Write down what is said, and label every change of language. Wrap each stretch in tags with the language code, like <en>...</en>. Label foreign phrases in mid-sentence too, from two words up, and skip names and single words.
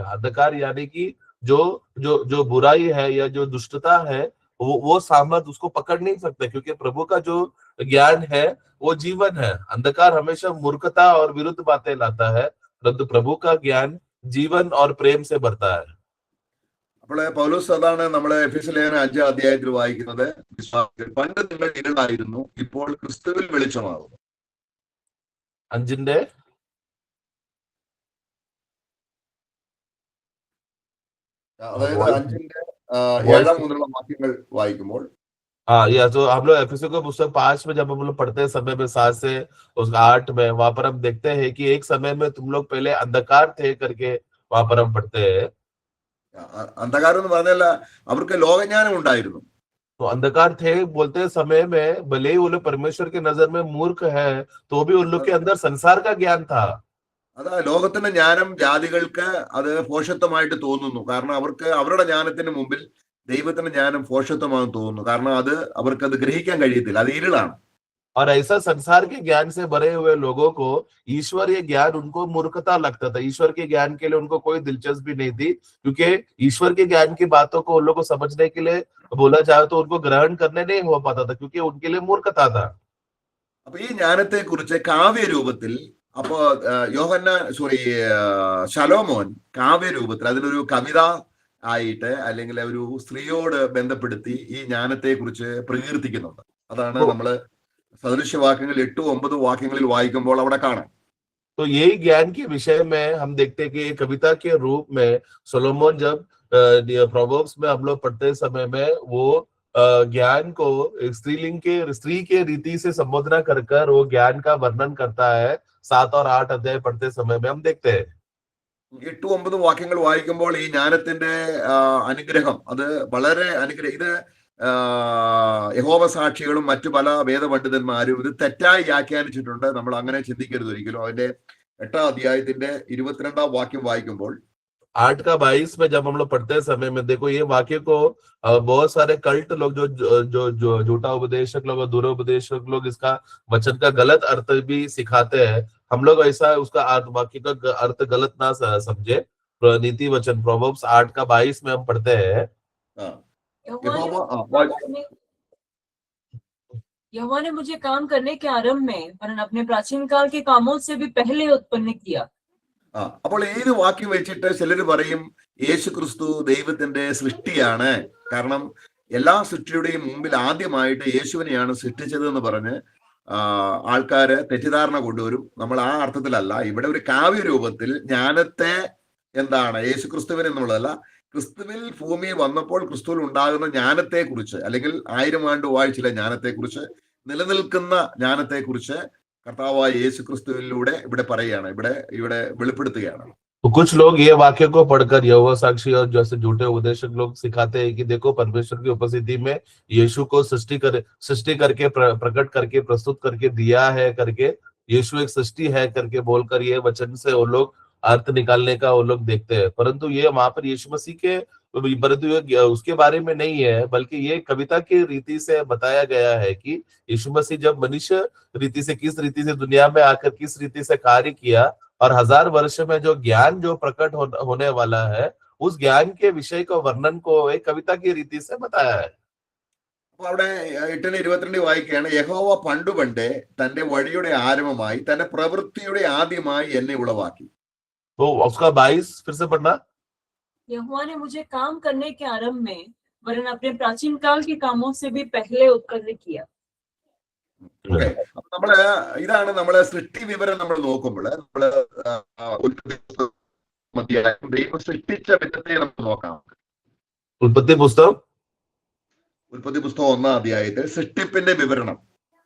<hi>अंधकार यानी कि जो जो जो बुराई है या जो दुष्टता है वो सामर्थ उसको पकड़ नहीं सकता, क्योंकि प्रभु का जो ज्ञान है वो जीवन है। अंधकार हमेशा मूर्खता और विरुद्ध बातें लाता है, परंतु प्रभु का ज्ञान जीवन और प्रेम से भरता है।</hi> <ml>അപ്പോൾ പൗലോസ് അതാണ് നമ്മളെ എഫെസ്യ ലേഖനം 5-ാം അധ്യായത്തിൽ വായിക്കുന്നത്. വിശ്വാസികൾ പണ്ട് നിങ്ങൾ ഇരുളായിരുന്നു, ഇപ്പോൾ ക്രിസ്തുവിൽ വെളിച്ചമാകുന്നു. അഞ്ചിന്റെ അതായത് 5-ന്റെ 7 മുതലുള്ള വാക്യങ്ങൾ വായിക്കുമ്പോൾ</ml> <hi>हाँ, या तो हम लोग एफएससी का पुस्तक 5 में जब हम लोग पढ़ते हैं समय में 7 से उस 8 में, वहां पर हम देखते हैं कि एक समय में तुम लोग पहले अंधकार थे करके वहां पर हम पढ़ते हैं।</hi> <ml>അന്ധകാരം എന്ന് പറഞ്ഞാൽ അവർക്ക് ലോകജ്ഞാനം ഉണ്ടായിരുന്നു.</ml> <hi>तो अंधकार थे बोलते समय में भले ही वो लोग परमेश्वर की नजर में मूर्ख है तो भी उन लोग के अंदर संसार का ज्ञान था।</hi> <ml>അത് ലോകത്തിന്റെ ജ്ഞാനം ജാതികൾക്ക് അത് ഭോഷത്വമായിട്ട് തോന്നുന്നു. കാരണം അവർക്ക് അവരുടെ ജ്ഞാനത്തിന് മുമ്പിൽ ദൈവത്തിന്റെ ജ്ഞാനം ഭോഷത്വമാണെന്ന് തോന്നുന്നു. കാരണം അത് അവർക്ക് അത് ഗ്രഹിക്കാൻ കഴിയത്തില്ല, അത് ഇരുളാണ്.</ml> <hi>और ऐसा संसार के ज्ञान से भरे हुए लोगों को ईश्वरीय ज्ञान उनको मूर्खता लगता था। ईश्वर के ज्ञान के लिए उनको कोई दिलचस्पी नहीं थी, क्योंकि ईश्वर के ज्ञान की बातों को उन लोगों को समझने के लिए बोला जाए तो उनको ग्रहण करने नहीं हो पाता था, क्योंकि उनके लिए मूर्खता था।</hi> <ml>അപ്പൊ ഈ ജ്ഞാനത്തെ കുറിച്ച് കാവ്യ രൂപത്തിൽ അപ്പോ ശലോമോൻ കാവ്യ രൂപത്തിൽ അതിലൊരു കവിത ആയിട്ട് അല്ലെങ്കിൽ ഒരു സ്ത്രീയോട് ബന്ധപ്പെടുത്തി ഈ ജ്ഞാനത്തെ കുറിച്ച് പ്രകീർത്തിക്കുന്നുണ്ട്. അതാണ് നമ്മള് സദൃശ്യവാക്യങ്ങൾ 8-9 വാക്യങ്ങളിൽ വായിക്കുമ്പോൾ അവിടെ കാണാം.</ml> <hi>तो यही ज्ञान के विषय में हम देखते हैं कि कविता के रूप में सोलोमन जब प्रोवर्ब्स में हम लोग पढ़ते समय में वो ज्ञान को स्त्री के रीति से संबोधना कर वो ज्ञान का वर्णन करता है। 7 और 8 अध्याय पढ़ते समय में हम देखते हैं</hi> <ml>8-9 വാക്യങ്ങൾ വായിക്കുമ്പോൾ ഈ ജ്ഞാനത്തിന്റെ അനുഗ്രഹം അത് വളരെ ഇത് യഹോവ സാക്ഷികളും മറ്റു പല വേദപണ്ഡിതന്മാരും ഇത് തെറ്റായി വ്യാഖ്യാനിച്ചിട്ടുണ്ട്. നമ്മൾ അങ്ങനെ ചിന്തിക്കരുത് ഒരിക്കലും. അതിന്റെ 8-ാം അധ്യായത്തിന്റെ 22-ാം വാക്യം വായിക്കുമ്പോൾ</ml> <hi>8 का 22 में जब हम लोग पढ़ते समय में देखो ये वाक्य को बहुत सारे कल्ट लोग जो झूठा उपदेशक लोग और दुरोपदेशक लोग इसका वचन का गलत अर्थ भी सिखाते हैं। हम लोग ऐसा उसका वाक्य का अर्थ गलत ना समझे। नीति वचन प्रोवर्ब्स 8 का 22 में हम पढ़ते हैं यहोवा ने मुझे काम करने के आरंभ में वरन अपने प्राचीन काल के कामों से भी पहले उत्पन्न किया।</hi> <ml>അപ്പോൾ ഏത് വാക്യം വെച്ചിട്ട് ചിലർ പറയും യേശു ക്രിസ്തു ദൈവത്തിന്റെ സൃഷ്ടിയാണ്, കാരണം എല്ലാ സൃഷ്ടിയുടെയും മുമ്പിൽ ആദ്യമായിട്ട് യേശുവിനെയാണ് സൃഷ്ടിച്ചത് എന്ന് പറഞ്ഞ് ആൾക്കാര് തെറ്റിദ്ധാരണ കൊണ്ടുവരും. നമ്മൾ ആ അർത്ഥത്തിലല്ല, ഇവിടെ ഒരു കാവ്യ രൂപത്തിൽ ജ്ഞാനത്തെ എന്താണ് യേശു ക്രിസ്തുവിന് എന്നുള്ളതല്ല, ക്രിസ്തുവിൽ ഭൂമിയിൽ വന്നപ്പോൾ ക്രിസ്തുവിൽ ഉണ്ടാകുന്ന ജ്ഞാനത്തെ കുറിച്ച് അല്ലെങ്കിൽ 1000 ആണ്ട് വാഴ്ചയിലെ ജ്ഞാനത്തെ കുറിച്ച്, നിലനിൽക്കുന്ന ജ്ഞാനത്തെ കുറിച്ച് കർത്താവായ യേശു ക്രിസ്തുവിലൂടെ ഇവിടെ പറയുകയാണ്, ഇവിടെ വെളിപ്പെടുത്തുകയാണ്.</ml> <hi>तो कुछ लोग ये वाक्य को पढ़कर यहोवा साक्षी और जैसे झूठे उपदेशक लोग सिखाते हैं कि देखो परमेश्वर की उपस्थिति में यीशु को सृष्टि करके प्रकट करके प्रस्तुत करके दिया है करके, यीशु एक सृष्टि है करके बोलकर ये वचन से वो लोग अर्थ निकालने का वो लोग देखते हैं। परंतु ये वहां पर यीशु मसीह के परंतु उसके बारे में नहीं है, बल्कि ये कविता की रीति से बताया गया है कि यीशु मसीह जब मनुष्य रीति से किस रीति से दुनिया में आकर किस रीति से कार्य किया और 1000 वर्ष में जो ज्ञान जो प्रकट होने वाला है उस ज्ञान के विषय को वर्णन को एक कविता की रीति से बताया है।</hi> <ml>അവിടെ 8:22 വായിക്കുകയാണ്, യഹോവ പണ്ടുപണ്ടേ തന്റെ വഴിയുടെ ആരംഭമായി തന്റെ പ്രവൃത്തിയുടെ ആദ്യമായി എന്നെ ഉളവാക്കി.</ml> <hi>तो उसका 22 फिर से पढ़ना। यहोवा ने मुझे काम करने के आरंभ में वरन अपने प्राचीन काल के कामों से भी पहले उत्पन्न किया।</hi> <ml>നമ്മള് ഇതാണ് നമ്മള് സൃഷ്ടി വിവരം നമ്മൾ നോക്കുമ്പോൾ നമ്മള് ദൈവം സൃഷ്ടിച്ച വിധത്തെ നമുക്ക് നോക്കാം. ഉൽപ്പത്തി പുസ്തകം 1-ാം അധ്യായത്തിൽ സൃഷ്ടിപ്പിന്റെ വിവരണം</ml>